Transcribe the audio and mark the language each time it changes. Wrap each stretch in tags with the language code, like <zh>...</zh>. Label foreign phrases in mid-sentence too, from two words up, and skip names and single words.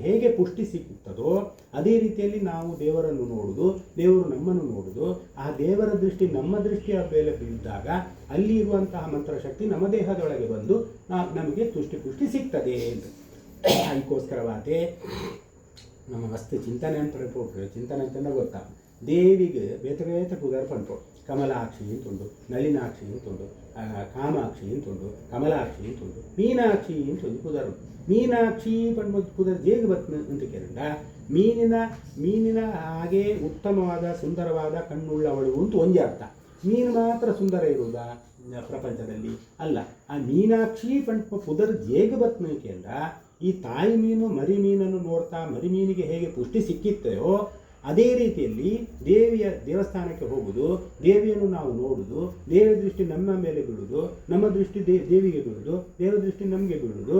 <kn>ಹೇಗೆ ಪುಷ್ಟಿ ಸಿಗುತ್ತದೋ ಅದೇ ರೀತಿಯಲ್ಲಿ ನಾವು ದೇವರನ್ನು ನೋಡುವುದು ದೇವರು ನಮ್ಮನ್ನು ನೋಡುವುದು ಆ ದೇವರ ದೃಷ್ಟಿ ನಮ್ಮ ದೃಷ್ಟಿಯ ಮೇಲೆ ಬೀಳಿದಾಗ ಅಲ್ಲಿ ಇರುವಂತಹ ಮಂತ್ರಶಕ್ತಿ ನಮ್ಮ ದೇಹದೊಳಗೆ ಬಂದು ನಮಗೆ ಪುಷ್ಟಿ ಸಿಗ್ತದೆ ಅಂತ ಅದಕ್ಕೋಸ್ಕರವಾದೇ ನಮ್ಮ ವಸ್ತು ಚಿಂತನೆ ಅಂತ ಚಿಂತನೆ ಅಂತಂದ್ರೆ ಗೊತ್ತಾ</kn> <tcy>ದೇವಿಗೆ ಬೇತೆ ಪುದರ್ ಪಂಪು ಕಮಲಾಕ್ಷಿ ಅಂತುಂಡು ನಳಿನಾಕ್ಷಿ ಅಂತುಂಡು ಕಾಮಾಕ್ಷಿ ಅಂತುಂಡು ಕಮಲಾಕ್ಷಿ ಅಂತುಂಡು ಮೀನಾಕ್ಷಿ ಅಂತುಂಡು ಪುದರ್ ಮೀನಾಕ್ಷಿ ಪಂಡು ಪುದರ್ ಜೇಗ ಬತ್ನ</tcy> <kn>ಅಂತ ಕೇಳಿದ ಮೀನಿನ ಹಾಗೆ ಉತ್ತಮವಾದ ಸುಂದರವಾದ ಕಣ್ಣುಳ್ಳವಳು ಅಂತ ಒಂದೇ ಅರ್ಥ ಮೀನು ಮಾತ್ರ ಸುಂದರ ಇರುವುದಾ ಪ್ರಪಂಚದಲ್ಲಿ ಅಲ್ಲ ಆ</kn> <tcy>ಮೀನಾಕ್ಷಿ ಪಂಡು ಪುದರ್ ಜೇಗ ಬತ್ನ</tcy> <kn>ಕೇಳಿದ ಈ ತಾಯಿ ಮೀನು ಮರಿ ಮೀನನ್ನು ನೋಡ್ತಾ ಮರಿ ಮೀನಿಗೆ ಹೇಗೆ ಪುಷ್ಟಿ ಸಿಕ್ಕಿತ್ತೋ ಅದೇ ರೀತಿಯಲ್ಲಿ ದೇವಸ್ಥಾನಕ್ಕೆ ಹೋಗುವುದು, ದೇವಿಯನ್ನು ನಾವು ನೋಡುವುದು, ದೇವಿಯ ದೃಷ್ಟಿ ನಮ್ಮ ಮೇಲೆ ಬೀಳುವುದು, ನಮ್ಮ ದೃಷ್ಟಿ ದೇವಿಗೆ ಬೀಳುವುದು, ದೇವ ದೃಷ್ಟಿ ನಮಗೆ ಬೀಳುವುದು.</kn>